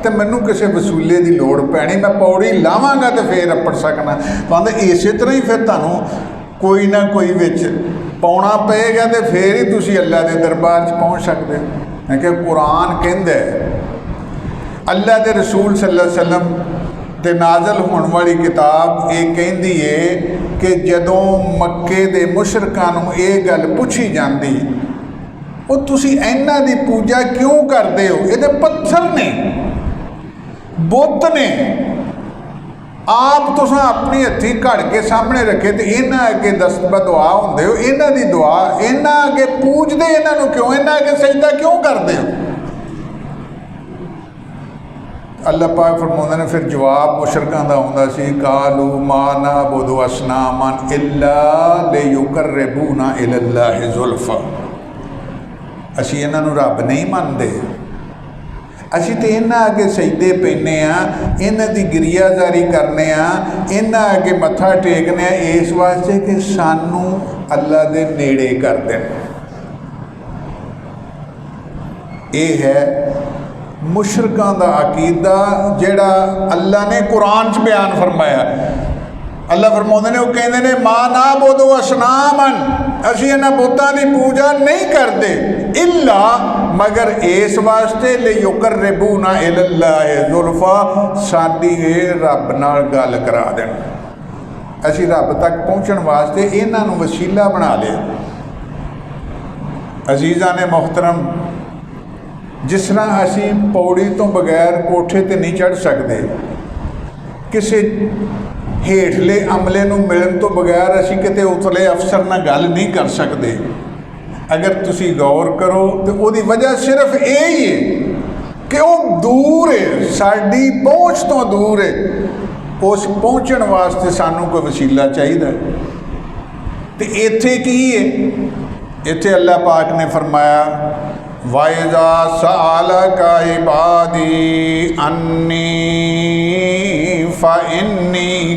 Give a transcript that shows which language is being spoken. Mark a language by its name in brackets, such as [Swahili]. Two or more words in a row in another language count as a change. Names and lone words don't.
[Punjabi] تو مینوں کسی وسیلے کی لوڑ پینی، میں پوڑی لاواں گا تو فیر اپڑ سکنا. کہتے اس طرح ہی فیر تہانوں کوئی نہ کوئی وچ پاؤݨا پئے گا تو فیر ہی تسیں اللہ کے دربار چ پہنچ سکتے ہو. کیونکہ قرآن کہندا ہے، اللہ کے رسول [Arabic] صلى الله عليه وسلم [Punjabi] تے نازل ہونے والی کتاب یہ کہتی ہے کہ جدوں مکے دے مشرکاں نوں یہ گل پچھی جاتی، او تسیں اینہاں دی پوجا کیوں کرتے ہو، یہ پتھر نے، بت نے, آپ تساں اپنی ہتھیں گھڑ کے سامنے رکھے تو اینہاں اگے دعا ہوندے ہو، اینہاں دی دعا اینہاں اگے پوجدے، اینہاں نوں کیوں، اینہاں اگے سجدہ کیوں کرتے ہو. اللہ پاک فرماؤندے نے فیر جواب مشرکاں دا آؤندا سی, [Arabic] قالوا ما نعبد أصنامًا إلا ليقربونا إلى الله زلفى, [Punjabi] اسیں اینہاں نوں رب نہیں منندے، اسیں تو اینہاں اگے سجدے پینے آں، اینہاں دی گریہ زاری کرنے آں، اینہاں اگے متھا ٹیکنے آں، اس واسطے کہ سانوں اللہ دے نیڑے کر دین. یہ ہے مشرکاں دا عقیدہ جیہڑا اللہ نے قرآن چ بیان فرمایا. اللہ فرماؤندے نے، او کہندے نے [Arabic] ما نعبد أصنامًا, [Punjabi] اسیں اینہاں بتاں دی پوجا نہیں کرتے، إلا مگر اس واسطے [Arabic] ليقربونا إلى الله زلفى, [Punjabi] ساڈی رب نال گل کرا دین، اسیں رب تک پہنچݨ واسطے اینہاں نوں وسیلہ بنا لیا. عزیزاں نے محترم، جس طرح اسی پوڑی توں بغیر کوٹھے تے نہیں چڑھ سکدے، کسی ہیٹھلے عملے نوں ملݨ توں بغیر اسی کتے اتلے افسر نال گل نہیں کر سکدے. اگر تسی غور کرو تو اس کی وجہ صرف یہی ہے کہ وہ دور ہے، ساڈی پہنچ توں دور ہے، اس پہنچݨ واسطے سانوں کوئی وسیلہ چاہیدا. تو ایتھے کی ہے، ایتھے اللہ پاک نے فرمایا, [Arabic] وإذا سألك عبادي عني فإني